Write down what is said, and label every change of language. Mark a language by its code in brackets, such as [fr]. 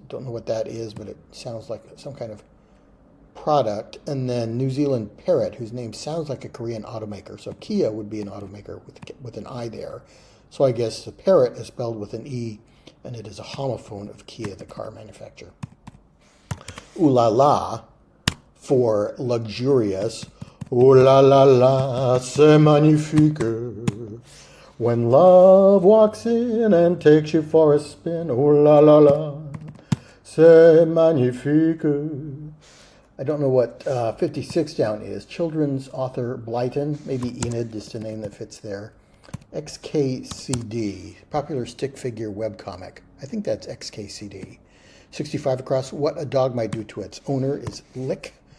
[en] Don't know what that is, but it sounds like some kind of product. And then New Zealand Parrot, whose name sounds like a Korean automaker. So Kia would be an automaker with an I there. So I guess the Parrot is spelled with an E, and it is a homophone of Kia, the car manufacturer. Ooh la la for luxurious. [fr] Ooh la la la, c'est magnifique. [en] When love walks in and takes you for a spin. [fr] Ooh la la la, c'est magnifique. [en] I don't know what 56 down is. Children's author Blyton, maybe Enid, just a name that fits there. XKCD, popular stick figure webcomic. I think that's XKCD. 65 across, what a dog might do to its owner is lick.